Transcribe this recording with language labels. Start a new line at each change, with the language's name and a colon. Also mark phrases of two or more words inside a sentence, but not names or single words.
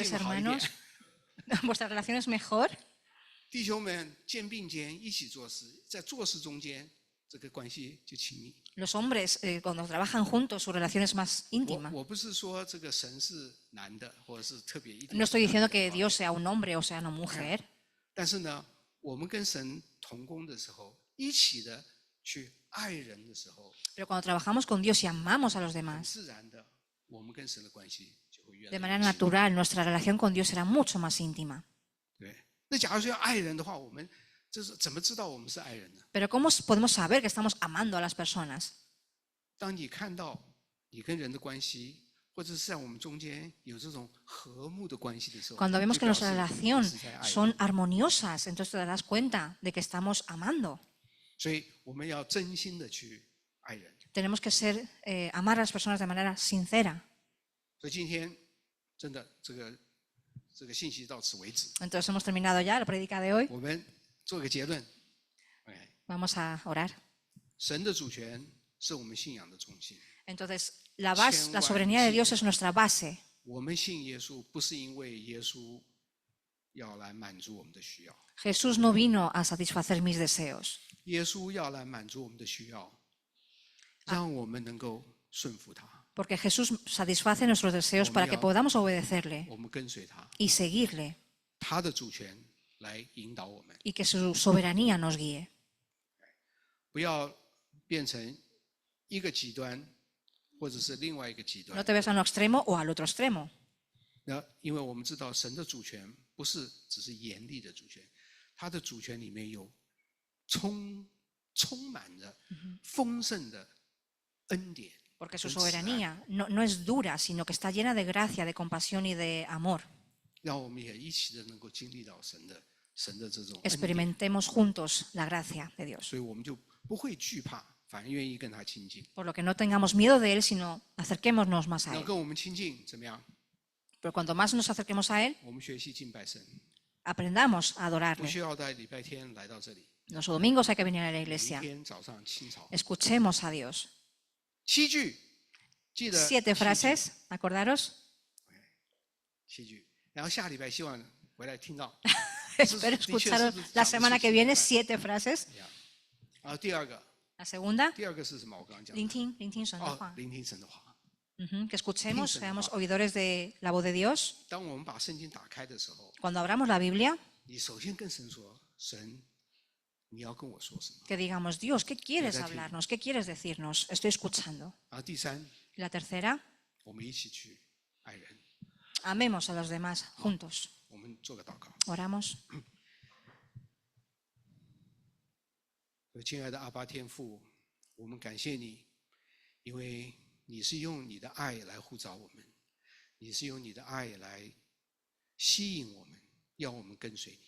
Spanish: tres
Chinese: 好一点
Spanish: hermanos,。vuestra relación es mejor.
Chinese: 弟兄们肩并肩一起做事，在做事中间，这个关系就亲密。
Spanish: Los hombres cuando trabajan juntos su relación es más íntima.
Chinese: 我不是说这个神是男的，或者是特别一点。
Spanish: No estoy diciendo que Dios sea un hombre o sea una mujer,
Chinese: 但是呢，我们跟神同工的时候，一起的去爱人的时候，
Spanish: pero cuando trabajamos con Dios y amamos a los
Chinese: 很
Spanish: demás,
Chinese: 自然的，我们跟神的关系就会越来
Spanish: de
Chinese: 越
Spanish: manera
Chinese: 亲密。
Spanish: natural, nuestra relación con Dios será mucho más íntima.
Chinese: 对，那假如说要爱人的话，我们这是怎么知道我们是爱人呢？
Spanish: Pero ¿cómo podemos saber que estamos amando a las personas?
Chinese: 当你看到你跟人的关系，或者是在我们中间有这种和睦的关系的时候，
Spanish: Cuando vemos
Chinese: 就
Spanish: que
Chinese: 表
Spanish: nuestra
Chinese: 示
Spanish: relación
Chinese: 是在爱人。
Spanish: son armoniosas, entonces te darás cuenta de que estamos amando.
Chinese: 所以我们要真心的去爱人。
Spanish: Tenemos que amar a las personas de manera sincera.
Chinese: 所以今天真的这个信息到此为止，
Spanish: Entonces hemos terminado ya la prédica de hoy.
Chinese: 我们做个结论。哎，
Spanish: Vamos a orar.
Chinese: 神的主权是我们信仰的中心。
Spanish: Entonces, la soberanía de Dios es nuestra base.
Chinese: 我们信耶稣不是因为耶稣要来满足我们的需要，
Spanish: Jesús no vino a satisfacer mis deseos.
Chinese: 耶稣要来满足我们的需要，让我们能够顺服他，
Spanish: Porque Jesús satisface nuestros deseos para que podamos obedecerle
Chinese: 我们跟随他，
Spanish: y seguirle
Chinese: 他的主权来引导我们，
Spanish: y que su soberanía nos guíe.
Chinese: 不要变成一个极端，或者是另外一个极
Spanish: No
Chinese: 端。
Spanish: te ves a un extremo o al otro extremo.
Chinese: 那因为我们知道神的主权不是只是严厉的主权，他的主权里面有充满着丰盛的恩典。
Spanish: Porque su soberanía no es dura, sino que está llena de gracia, de compasión y de amor.
Chinese: 让我们也一起的能够经历到神的神的这种恩典，
Spanish: experimentemos juntos la gracia de Dios.
Chinese: 所以我们就不会惧怕，反而愿意跟他亲近。
Spanish: Por lo que no tengamos miedo de Él, sino acerquémonos más a
Chinese: 那
Spanish: Él.
Chinese: 跟我们亲近怎么样？
Spanish: Pero cuanto más nos acerquemos a Él,
Chinese: 我们学习敬拜神，
Spanish: aprendamos a
Chinese: 不
Spanish: adorarle.
Chinese: 需要在礼拜天来到这里，
Spanish: Los domingos hay que venir a la
Chinese: 每一
Spanish: iglesia.
Chinese: 天早上清早。
Spanish: Escuchemos a Dios.
Chinese: 7 句，记得
Spanish: 7 frases, acordaros.
Chinese: 7 句，然后下礼拜希望回来听到。
Spanish: Espero escucharos la semana que viene 7 frases.
Chinese: 然后第二个，
Spanish: La segunda,
Chinese: 第二个是什么？我刚刚讲的。聆听神的哦话，聆听神的话。
Spanish: Que escuchemos,
Chinese: 听神的
Spanish: seamos
Chinese: 话。
Spanish: oidores de la voz de Dios.
Chinese: 当我们把圣经打开的时候，
Spanish: Cuando abramos la Biblia,
Chinese: 你首先跟神说：“神，你要跟我说什么
Spanish: que digamos, Dios, ¿qué quieres Verdad, hablarnos? ¿Qué quieres decirnos? Estoy escuchando.？”
Chinese: 然后第三，
Spanish: Y la tercera,
Chinese: 我们一起去爱人。
Spanish: amemos a los demás juntos.
Chinese: 我们做个祷告。
Spanish: Oramos.
Chinese: 亲爱的阿爸天父，我们感谢你，因为你是用你的爱来呼召我们，你是用你的爱来吸引我们，要我们跟随你。